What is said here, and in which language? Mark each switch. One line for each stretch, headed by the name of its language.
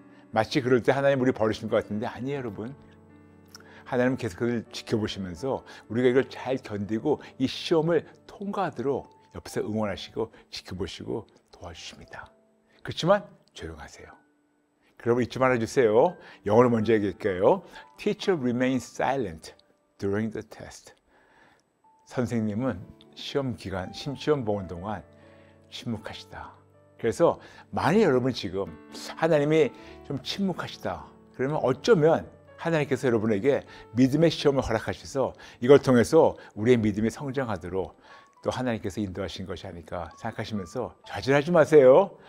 Korean: 마치 그럴 때 하나님 우리 버리신 것 같은데 아니에요, 여러분. 하나님은 계속 그걸 지켜보시면서 우리가 이걸 잘 견디고 이 시험을 통과하도록 옆에서 응원하시고 지켜보시고 도와주십니다. 그렇지만 조용하세요. 그러면 잊지 말아주세요. 영어로 먼저 얘기할게요.
English: Teacher remains silent during the test.
Korean: 선생님은 시험 기간, 시험 보는 동안 침묵하시다. 그래서 만약 여러분 지금 하나님이 좀 침묵하시다. 그러면 어쩌면 하나님께서 여러분에게 믿음의 시험을 허락하셔서 이걸 통해서 우리의 믿음이 성장하도록 또 하나님께서 인도하신 것이 아닐까 생각하시면서 좌절하지 마세요.